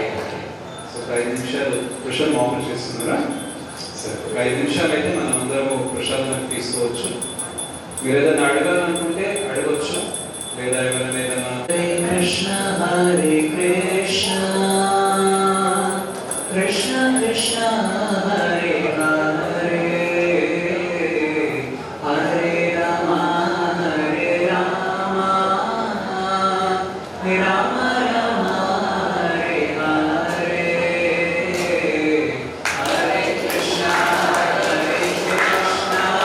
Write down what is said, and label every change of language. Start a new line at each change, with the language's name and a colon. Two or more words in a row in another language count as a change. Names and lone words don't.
Telugu: సో ఒక 5 నిమిషాలు కృష్ణ ఆఫర్ చేస్తున్నారా? సరే, ఒక 5 నిమిషాలు అయితే మనం అందరము ప్రసాదాన్ని తీసుకోవచ్చు. మీరు ఏదైనా అడగాలనుకుంటే అడగవచ్చు, లేదా ఎవరైనా ఏదైనా.
Sanskrit: హరే కృష్ణ కృష్ణ కృష్ణ హరే హరే, హరే రామ హరే రామ, రామ రామ హరే హరే, హరే కృష్ణ కృష్ణ